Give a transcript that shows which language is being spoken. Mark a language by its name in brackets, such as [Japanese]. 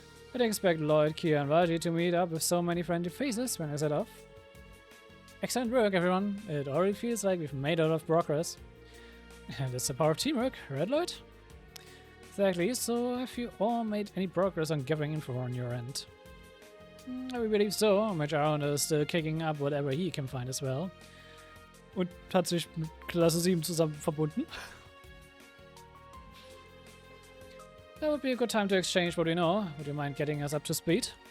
[English] I didn't expect Lloyd, Kia, and Raji to meet up with so many friendly faces when I set off. Excellent work, everyone. It already feels like we've made a lot of progress. That's the power of teamwork, right, Lloyd? Exactly. So, have you all made any progress on gathering info on your end? I believe so. Major Aaron is still kicking up whatever he can find as well. [German] Und hat sich mit Klasse 7 zusammen verbunden. [English] That would be a good time to exchange what we know. Would you mind getting us up to speed?